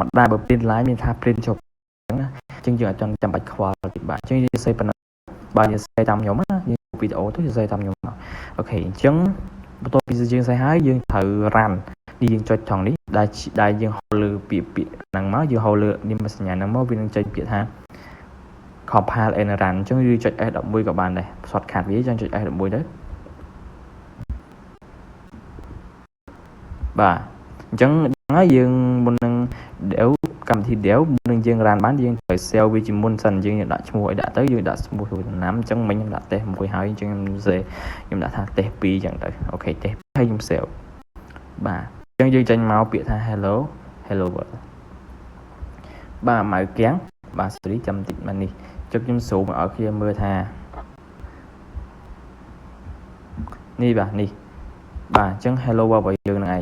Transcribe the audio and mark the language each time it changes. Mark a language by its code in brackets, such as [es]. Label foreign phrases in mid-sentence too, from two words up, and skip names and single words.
[km] តាបើ [en] print line [km] មានថា print ចុះអញ្ចឹងយើងអត់ចាំបាច់ខ្វល់ទេបាទអញ្ចឹងយើងសេប៉ុណ្ណឹងបាទយើងសេតាមខ្ញុំណាយើងវីដេអូទៅយើងសេតាមខ្ញុំអូខេអញ្ចឹងបន្ទាប់ពីយើងសេហើយយើងត្រូវ run នេះយើងចុចថងនេះដែលយើងហៅលើពាក្យហ្នឹងមកយើងហៅលើនេះសញ្ញាហ្នឹងមកវានឹងចេញពាក្យថា [en] compile and run [km] អញ្ចឹងយើងចុច S11 ក៏បានដែរ shortcut វាយើងចុច S11 ទៅ បាទអញ្ចឹងហើយយើងមុននឹង dev កម្មវិធី dev មុននឹងយើង run បានយើងត្រូវ save វាជាមុន សិនយើងដាក់ឈ្មោះឲ្យដាក់ទៅយើងដាក់ឈ្មោះរូបដំណាំអញ្ចឹងមិញខ្ញុំដាក់ test មួយហើយអញ្ចឹងខ្ញុំដាក់ថា test 2អញ្ចឹងទៅអូខេ test ហើយខ្ញុំ save បាទអញ្ចឹងយើងចេញមកពាក្យថា [en] hello world [km] បាទម៉ៅគៀងបាទ sorry ចាំតិចមកនេះចុចខ្ញុំ zoom ឲ្យគ្នាមើលថានេះបាទនេះបាទអញ្ចឹង [en] hello world [km] របស់យើងហ្នឹងឯង